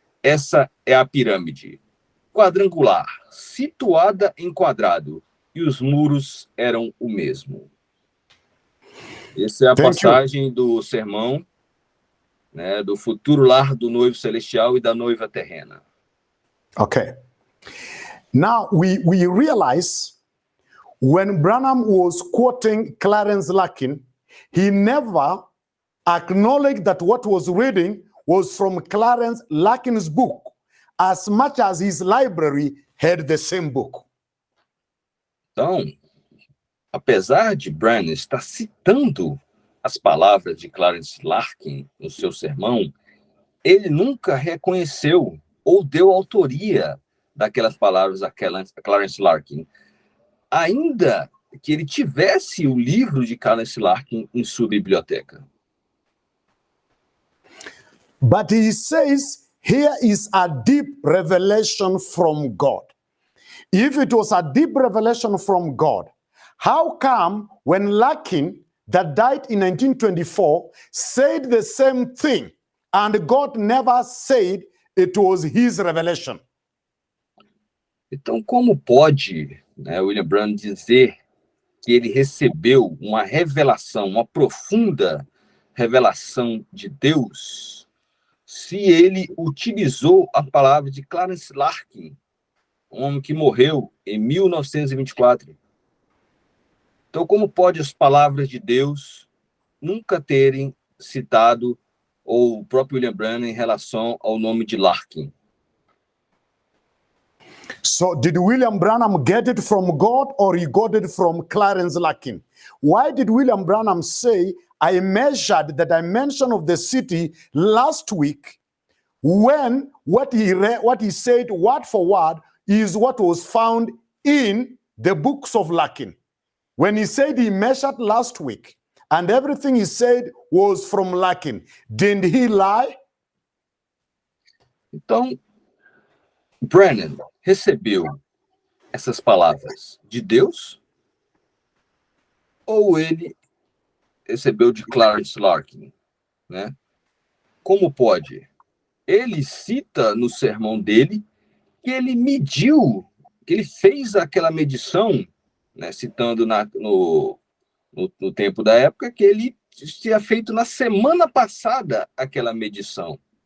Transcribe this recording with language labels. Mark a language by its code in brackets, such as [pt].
[pt] Essa é a pirâmide quadrangular, situada em quadrado, e os muros eram o mesmo. Essa é a passagem do sermão, né, do futuro lar do noivo celestial e da noiva terrena. [en] Okay. Now we realize when Branham was quoting Clarence Larkin, he never acknowledged that what was reading was from Clarence Larkin's book, as much as his library had the same book. [pt] Então, apesar de Branham estar citando as palavras de Clarence Larkin no seu sermão, ele nunca reconheceu ou deu autoria daquelas palavras a Clarence Larkin, ainda que ele tivesse o livro de Clarence Larkin em sua biblioteca. [en] But he says, here is a deep revelation from God. If it was a deep revelation from God, how come when Larkin, that died in 1924, said the same thing and God never said it was his revelation? [pt] Então, como pode, né, William Branham dizer que ele recebeu uma revelação, uma profunda revelação de Deus, se ele utilizou a palavra de Clarence Larkin, um homem que morreu em 1924? Então, como pode as palavras de Deus nunca terem citado ou o próprio William Branham em relação ao nome de Larkin? [en] So did William Branham get it from God or he got it from Clarence Larkin? Why did William Branham say, I measured the dimension of the city last week, when what he said word for word is what was found in the books of Larkin. When he said he measured last week and everything he said was from Larkin, didn't he lie? [pt] Então, Branham recebeu essas palavras de Deus ou ele recebeu de Clarence Larkin, né? Como pode? Ele cita no sermão dele que ele mediu, que ele fez aquela medição, né, citando no tempo da época, que ele tinha feito na semana passada aquela medição.